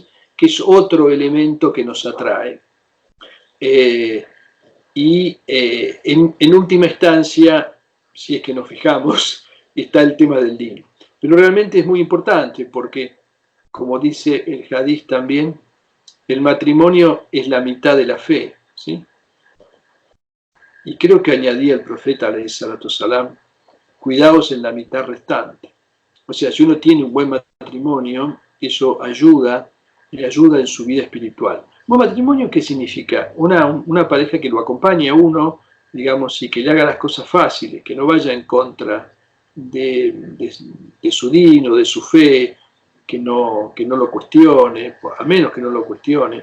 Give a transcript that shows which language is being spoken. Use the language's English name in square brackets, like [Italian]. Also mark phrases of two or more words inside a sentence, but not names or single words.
[Spanish] Que es otro elemento que nos atrae. En última instancia, si es que nos fijamos, está el tema del din. Pero realmente es muy importante porque, como dice el hadiz también, el matrimonio es la mitad de la fe, ¿sí? Y creo que añadía el profeta, [Arabic] عليه الصلاة والسلام, [Spanish] cuidaos en la mitad restante. O sea, si uno tiene un buen matrimonio, eso le ayuda en su vida espiritual. ¿Buen matrimonio qué significa? Una pareja que lo acompañe a uno, digamos, y que le haga las cosas fáciles, que no vaya en contra de su din o de su fe, que no lo cuestione, a menos que no lo cuestione.